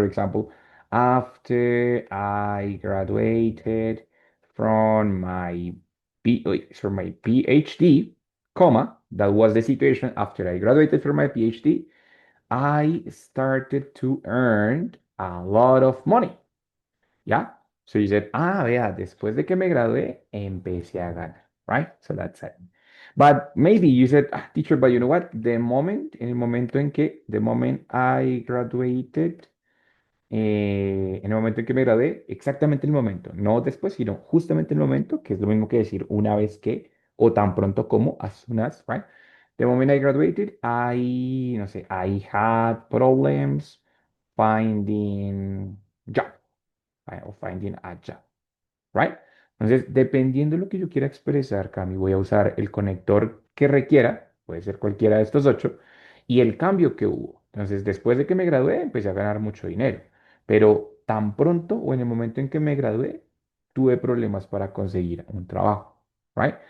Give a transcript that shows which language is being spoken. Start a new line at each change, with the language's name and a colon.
English: For example, after I graduated from my PhD, comma, that was the situation after I graduated from my PhD, I started to earn a lot of money. Yeah. So you said, yeah, después de que me gradué, empecé a ganar, right? So that's it. But maybe you said, teacher, but you know what?
Spanish: En el momento en que, the moment I graduated, en el momento en que me gradué, exactamente el momento, no después, sino justamente el momento, que es lo mismo que decir una vez que, o tan pronto como, as soon as, right?
English: The moment I graduated, no sé, I had problems finding job, right? O finding a job, right?
Spanish: Entonces, dependiendo de lo que yo quiera expresar, Cami, voy a usar el conector que requiera, puede ser cualquiera de estos ocho, y el cambio que hubo. Entonces, después de que me gradué, empecé a ganar mucho dinero, pero tan pronto o en el momento en que me gradué, tuve problemas para conseguir un trabajo, right?